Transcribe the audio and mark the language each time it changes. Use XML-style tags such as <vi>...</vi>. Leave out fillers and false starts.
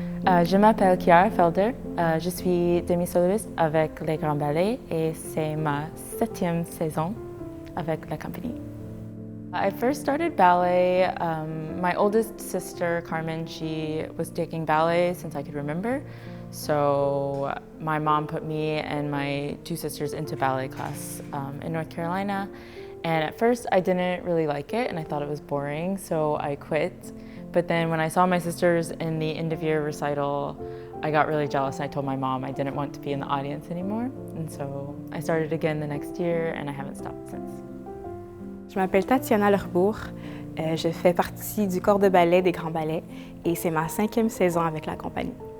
<fr>Je m'appelle Kiara Felder, je suis demi-soloiste avec Les Grands Ballets et c'est ma 7e saison avec la compagnie.</fr> <en>I first started ballet. My oldest sister, Carmen, she was taking ballet since I could remember. So my mom put me and my 2 sisters into ballet class in North Carolina. And at first I didn't really like it and I thought it was boring, so I quit. But then when I saw my sisters in the end of year recital, I got really jealous and I told my mom I didn't want to be in the audience anymore. And so I started again the next year and I haven't stopped since.</en> <fr>Je m'appelle Tatiana Lerebours, je fais partie du corps de ballet des Grands Ballets et c'est ma 5e saison avec la compagnie.</fr>